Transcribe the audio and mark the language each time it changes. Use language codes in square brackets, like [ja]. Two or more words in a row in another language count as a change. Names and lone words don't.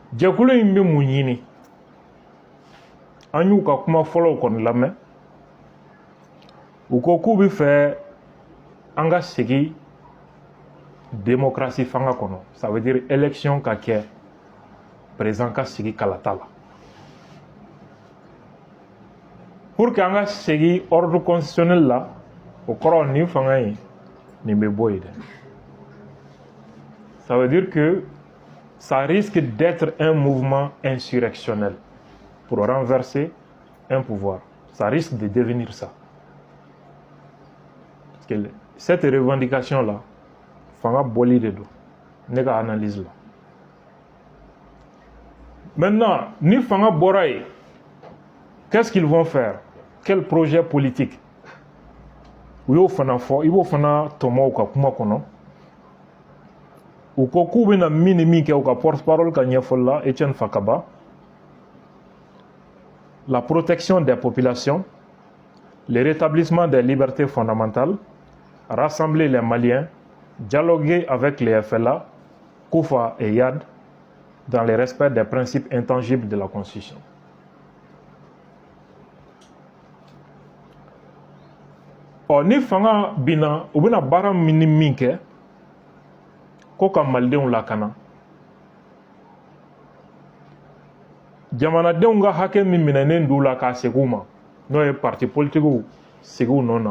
[bm] jɛkulu in bɛ mun ɲini an y'u ka kuma fɔlɔw kɔni lamɛn u ko k'u bɛ fɛ an ka segin démocratie fanga kɔnɔ [fr] ça veut dire élection [bm] ka kɛ président ka sigi kalata la [fr] pour que [bm] an ka segin [fr] ordre constitutionnel [bm] la o kɔrɔ nin fanga in nin bɛ bɔ yen dɛ [fr] ça veut dire que ça risque d'être un mouvement insurrectionnel pour renverser un pouvoir. Ça risque de devenir ça. Parce que cette revendication-là, [bm] fanga boli de do. Nega analyse là. Maintenant, ni fanga boraye, [fr] qu'est-ce qu'ils vont faire? Quel projet politique? Uyo fana fo, ibo fana tomo ka kuma kono. [bm] U ko k'u bɛna min ni min kɛ u ka porte-parole ka ɲɛfɔli la Etienne Fakaba, [fr] la protection des populations, le rétablissement des libertés fondamentales, rassembler les Maliens, dialoguer avec les FLA, Koufa et Yad dans le respect des principes intangibles de la Constitution. [bm] Ni fanga bina u bɛna baara min ni min kɛ ko ka malidenw lakana jamanadenw ka hakɛ min minɛnen d'u la k'a segin u ma n'o ye [fr] parti politiques [bm] segin u nɔ